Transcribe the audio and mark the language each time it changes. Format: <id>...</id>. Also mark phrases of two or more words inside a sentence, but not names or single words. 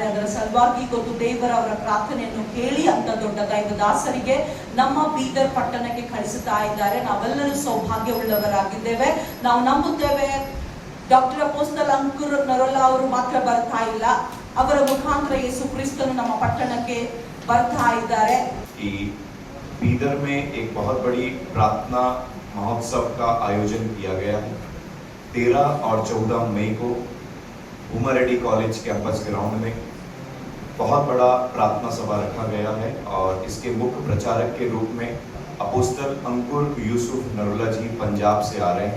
<kn>ಅದರ ಸಲುವಾಗಿ ಗೊತ್ತು ದೇವರ ಅವರ ಪ್ರಾರ್ಥನೆಯನ್ನು ಕೇಳಿ ಅಂತ ದೊಡ್ಡ ದೈವದಾಸರಿಗೆ ನಮ್ಮ ಬೀದರ್ ಪಟ್ಟಣಕ್ಕೆ ಕಳಿಸುತ್ತಾ ಇದ್ದಾರೆ. ನಾವೆಲ್ಲರೂ ಸೌಭಾಗ್ಯವುಳ್ಳವರಾಗಿದ್ದೇವೆ. ನಾವು ನಂಬುತ್ತೇವೆ ಡಾಕ್ಟರ್ ಅಪೋಸ್ತಲ್ ಅಂಕುರ್ ನರವಾಲ್ ಅವರು ಮಾತ್ರ ಬರ್ತಾ ಇಲ್ಲ, ಅವರ ಮುಖಾಂತರ ಯೇಸು क्रिस्तनु ನಮ್ಮ ಪಟ್ಟಣಕ್ಕೆ ಬರ್ತಾ ಇದ್ದಾರೆ.</kn> <hi>बीदर में एक बहुत बड़ी प्रार्थना महोत्सव का आयोजन किया गया है। 13 और 14 मई को भूमरेड्डी कॉलेज कैंपस ग्राउंड में बहुत बड़ा प्रार्थना सभा रखा गया है और इसके मुख्य प्रचारक के रूप में अपोस्तल अंकुर यूसुफ नरवाल जी पंजाब से आ रहे हैं।</hi>